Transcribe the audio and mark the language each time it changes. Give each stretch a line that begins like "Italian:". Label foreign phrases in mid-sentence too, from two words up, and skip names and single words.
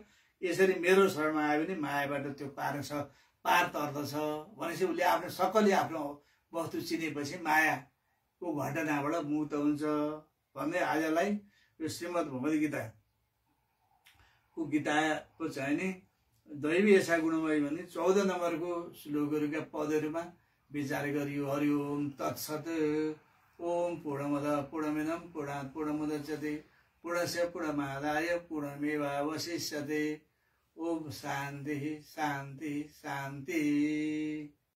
Nepali: यसरी मेरो शरणमा आयो भने मायाबाट त्यो पार तर्दछ भनेपछि उसले आफ्नो सकलै आफ्नो वस्तु चिनेपछि मायाको घटनाबाट मुक्त हुन्छ भन्दै आजलाई यो श्रीमद् भगवद गीताको चाहिँ नि दैवी यसा गुणमय भन्ने 14 नम्बरको श्लोकहरूका पदहरूमा विचार गरियो।
Sanskrit: हरि ओम तत्सत। ओम पूर्णमिदं पूर्णात् पूर्णमुदच्यते पूर्णस्य पूर्णमादाय पूर्णमेवावशिष्यते। ओम शान्ति शान्ति शान्ति।